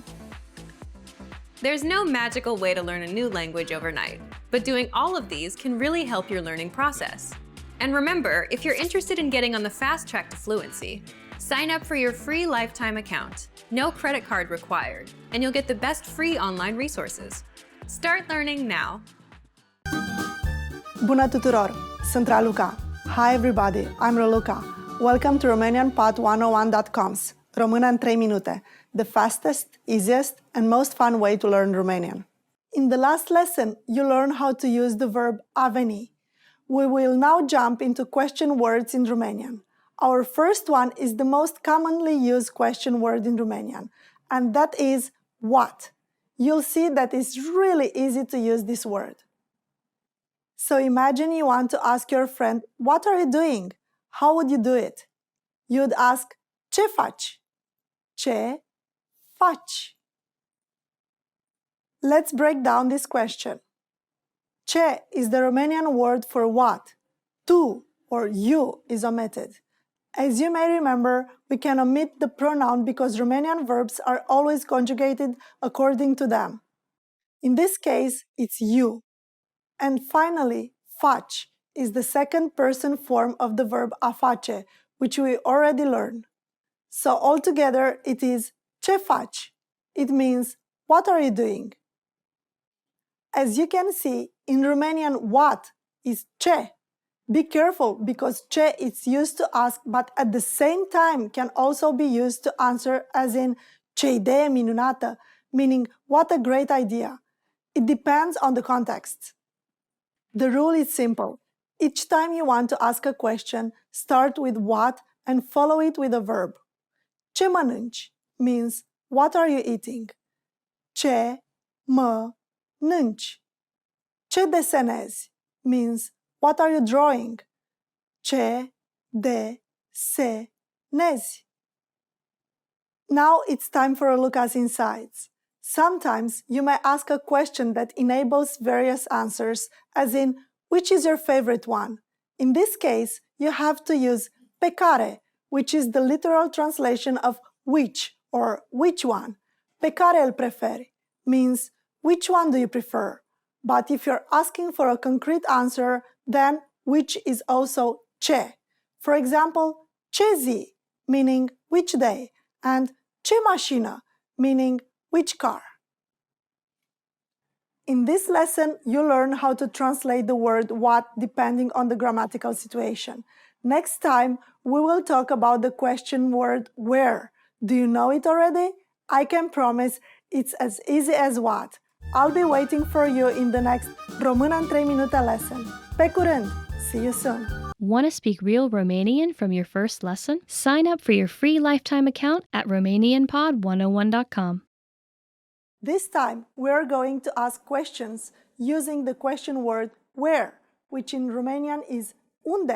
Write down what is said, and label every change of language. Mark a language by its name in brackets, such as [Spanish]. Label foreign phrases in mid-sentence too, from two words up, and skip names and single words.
[English] There's no magical way to learn a new language overnight, but doing all of these can really help your learning process. And remember, if you're interested in getting on the fast track to fluency, sign up for your free lifetime account. No credit card required, and you'll get the best free online resources. Start learning now. [Romanian] Bună tuturor! Sunt Raluca. [English] Hi everybody, I'm Raluca. Welcome to RomanianPod101.com's Română în 3 minute, the fastest, easiest, and most fun way to learn Romanian. In the last lesson, you learned how to use the verb [Romanian] a veni. [English] We will now jump into question words in Romanian. Our first one is the most commonly used question word in Romanian, and that is what. You'll see that it's really easy to use this word. So imagine you want to ask your friend, what are you doing? How would you do it? You'd ask, [Romanian] ce faci? Ce faci? [English] Let's break down this question. Ce is the Romanian word for what. Tu or you is omitted. As you may remember, we can omit the pronoun because Romanian verbs are always conjugated according to them. In this case, it's you. And finally, faci is the second person form of the verb [Romanian] a face, [English] which we already learned. So altogether, it is [Romanian] ce faci. [English] It means, what are you doing? As you can see, in Romanian, what is ce. Be careful because ce is used to ask, but at the same time can also be used to answer, as in [Romanian] ce idee minunată, [English] meaning what a great idea. It depends on the context. The rule is simple. Each time you want to ask a question, start with what and follow it with a verb. [Romanian] Ce mănânci [English] means what are you eating? [Romanian] Ce mănânci. Ce desenezi [English] means what are you drawing? [Romanian] Ce desenezi. [English] Now it's time for a look at insights. Sometimes you may ask a question that enables various answers, as in, which is your favorite one? In this case, you have to use [Romanian] pe care, [English] which is the literal translation of which or which one. [Romanian] Pe care îl preferi [English] means which one do you prefer? But if you're asking for a concrete answer, then which is also ce. For example, [Romanian] ce zi, [English] meaning which day, and [Romanian] ce mașină, [English] meaning which car. In this lesson, you learn how to translate the word what depending on the grammatical situation. Next time, we will talk about the question word where. Do you know it already? I can promise it's as easy as what. I'll be waiting for you in the next Român în 3 minute lesson. [Romanian] Pe curând! [English] See you soon! Want to speak real Romanian from your first lesson? Sign up for your free lifetime account at RomanianPod101.com. This time, we are going to ask questions using the question word where, which in Romanian is unde.